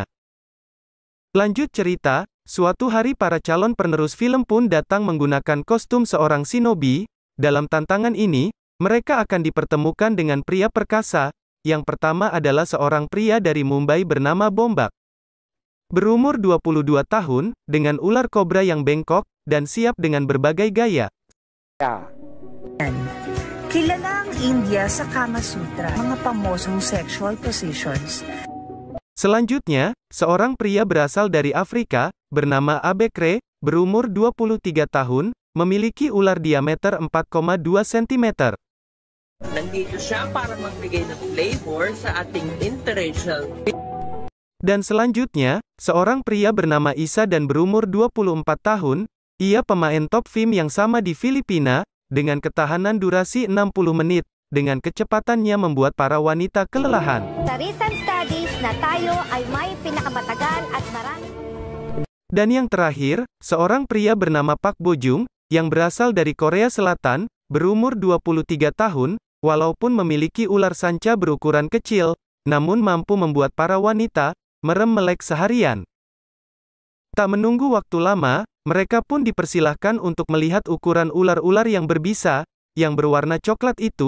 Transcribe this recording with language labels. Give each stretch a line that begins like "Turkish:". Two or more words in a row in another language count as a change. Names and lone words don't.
Indonesian: Lanjut cerita, suatu hari para calon penerus film pun datang menggunakan kostum seorang shinobi. Dalam tantangan ini, mereka akan dipertemukan dengan pria perkasa. Yang pertama adalah seorang pria dari Mumbai bernama Bombak. Berumur 22 tahun, dengan ular kobra yang bengkok, dan siap dengan berbagai gaya.
Filipino: Kilala ang India sa Kama Sutra, mga pamosong
English: sexual positions.
Indonesian: Selanjutnya, seorang pria berasal dari Afrika, bernama Abekre, berumur 23 tahun, memiliki ular diameter 4,2 cm.
Filipino: Nandito siya para magbigay ng flavor sa ating interracial.
Indonesian: Dan selanjutnya, seorang pria bernama Isa dan berumur 24 tahun, ia pemain top film yang sama di Filipina, dengan ketahanan durasi 60 menit, dengan kecepatannya membuat para wanita kelelahan.
Filipino: Sa
English: recent studies
Filipino: na tayo ay may pinakamatagal at marami.
Indonesian: Dan yang terakhir, seorang pria bernama Pak Bojung, yang berasal dari Korea Selatan, berumur 23 tahun, walaupun memiliki ular sanca berukuran kecil, namun mampu membuat para wanita merem melek seharian. Tak menunggu waktu lama, mereka pun dipersilahkan untuk melihat ukuran ular-ular yang berbisa, yang berwarna coklat itu.